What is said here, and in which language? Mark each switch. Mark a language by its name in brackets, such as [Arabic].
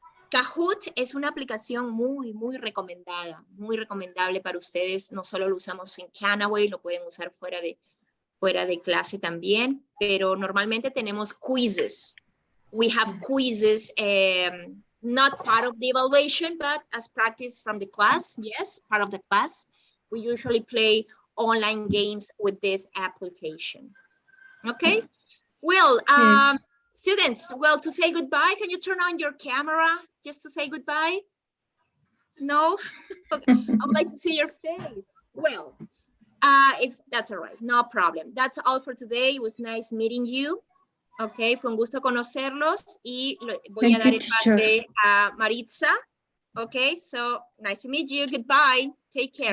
[Spanish] Kahoot es una aplicación muy recomendada, muy recomendable para ustedes. No solo lo usamos en Canaway, lo pueden usar fuera de clase también, pero normalmente tenemos quizzes. [English] We have quizzes, not part of the evaluation, but as practice from the class. Yes, part of the class. We usually play online games with this application. Okay. Well, Yes. Students, well, to say goodbye, can you turn on your camera just to say goodbye? No? Okay. I would like to see your face. Well, if that's all right, no problem. That's all for today. It was nice meeting you. [Spanish] Okay, fue un gusto conocerlos y voy a dar el pase a Maritza. [English] Okay, so nice to meet you. Goodbye. Take care.